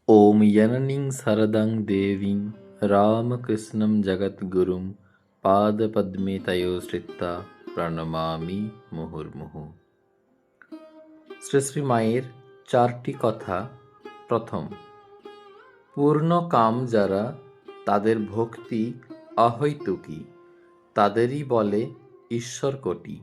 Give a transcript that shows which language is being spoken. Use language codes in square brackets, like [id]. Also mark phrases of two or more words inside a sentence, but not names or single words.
[sa] ॐ जननीं शरदं देवीं रामकृष्णं जगद्गुरुं पादपद्मे तयोश्रित्वा প্রণমামি মুহুর্মুহু। [bn] শ্রী শ্রী মায়ের চারটি কথা। প্রথম, পূর্ণ কাম যারা তাদের ভক্তি অহৈতুকী, তাদেরই বলে ঈশ্বর কোটি।